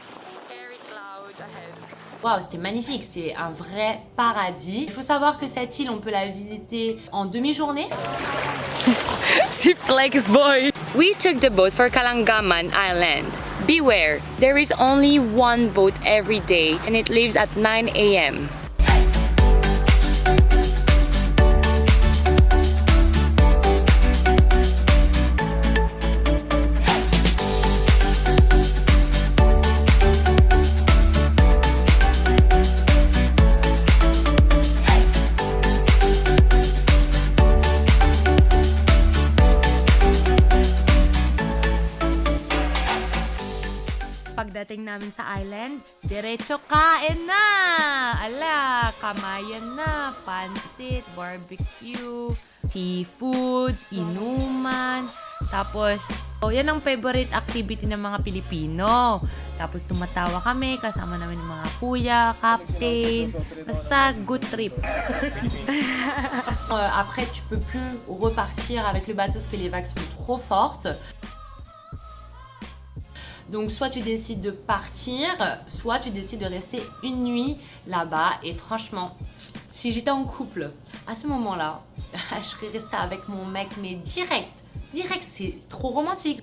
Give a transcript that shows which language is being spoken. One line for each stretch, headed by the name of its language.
English: Scary cloud ahead.
French: Waouh, c'est magnifique, c'est un vrai paradis. Il faut savoir que cette île, on peut la visiter en demi-journée. Si Flex Boy.
English: We took the boat for Kalangaman Island. Beware, there is only one boat every day and it leaves at 9 a.m.
Filipino: Pagdating namin sa island, diretso kain na! Ala, kamayan na, pansit, barbecue, seafood, inuman. Tapos, yan ang
English: favorite activity
Filipino: ng mga Pilipino. Tapos tumatawa kami, kasama namin ng mga kuya, captain. Basta
English: good trip.
French: Après, tu peux plus repartir avec le bateau parce que les vagues sont trop fortes. Donc soit tu décides de partir, soit tu décides de rester une nuit là-bas. Et franchement, si j'étais en couple, à ce moment-là, je serais restée avec mon mec, mais direct, c'est trop romantique.